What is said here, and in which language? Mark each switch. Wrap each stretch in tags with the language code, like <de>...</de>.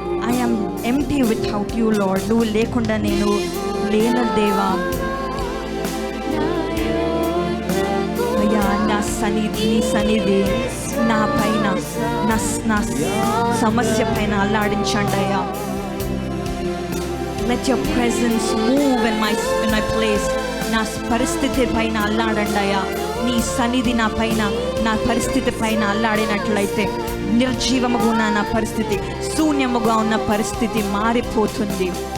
<en>I'm empty without you Lord.</en> <te>నువ్వు లేకుండా నేను లేను దేవా. అయ్యా నా నీ సన్నిధి నా పైన, నా సమస్య పైన అల్లాడించండి అయ్యా.</te> <en>Let your presence move in my place.</en> <te>నా పరిస్థితి పైన అల్లాడండి అయ్యా. నీ సన్నిధి నా పైన, నా పరిస్థితి పైన అల్లాడినట్లయితే నిర్జీవముగా ఉన్న నా పరిస్థితి, శూన్యముగా ఉన్న పరిస్థితి మారిపోతుంది.</te>